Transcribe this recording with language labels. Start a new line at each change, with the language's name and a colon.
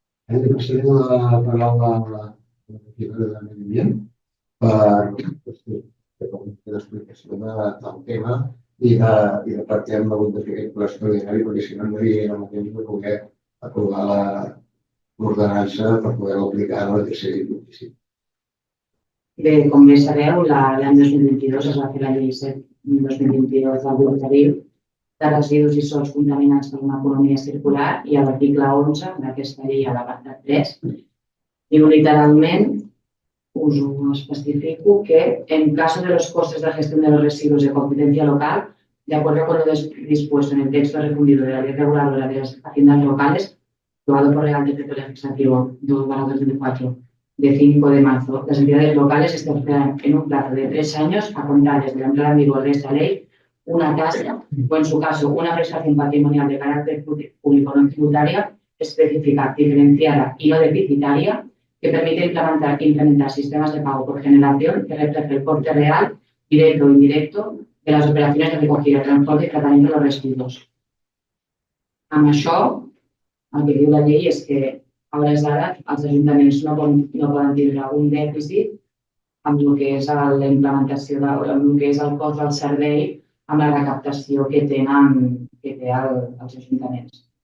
Catalan: Hem de passar la paraula a la regidora de Medi Ambient per l'explicació del tema i de per què hem hagut de fer aquest ple extraordinari, perquè si no no hi hauria el temps de poder aprovar l'ordenança per poder-la aplicar a la tercera i 25. Bé, com bé sabeu, l'any 2022 es va fer la llei 7/2022 del Govern de residus i sòls contaminats per una economia circular i a l'article 11 d'aquesta llei a l'apartat 3. Diu literalment, us ho especifico,
Spanish: que en caso de los costes de gestión de los residuos de competencia local, de acuerdo con lo dispuesto en el texto refundido de la Ley Reguladora de las Haciendas Locales, aprobado por Real Decreto Legislativo 2/2004, de 5 de marzo, las entidades locales establecerán en un plazo de 3 años, a contar desde la entrada en vigor de esta ley, una tasa o, en su caso, una prestación patrimonial de carácter público no tributaria específica, diferenciada y no deficitaria, que permite implementar sistemas de pago por generación que refleje el coste real, directo o indirecto, de las operaciones de recogida, transporte y tratamiento de los residuos.
Catalan: Amb això, el que diu la llei és que a hores d'ara els ajuntaments no poden tindre un dèficit amb el que és la implementació, amb el que és el cost del servei, amb la recaptació que té els ajuntaments.